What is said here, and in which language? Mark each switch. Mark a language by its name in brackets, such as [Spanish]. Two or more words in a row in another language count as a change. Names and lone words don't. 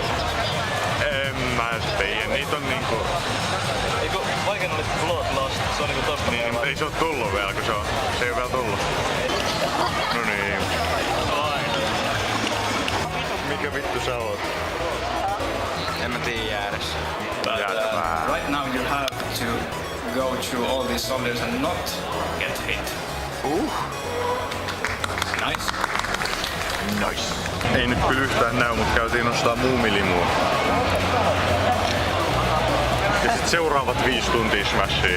[Finnish] En mä tiedä, niitä on niinku... Eikö vaikein oli Bloodlust? Se on niinku tosta Niin, mutta ei se oo tullu vielä, kun se ei oo vielä tullu. No niin. Mikä vittu sä oot? En mä tiedä edes. [English] Right now you have to go through all these soldiers and not get hit. Nice. Nice. [Finnish] Ei nyt kyllä yhtään näy, mutta käytiin ostaa muumilimua. Ja sit seuraavat 5 tuntia smashia.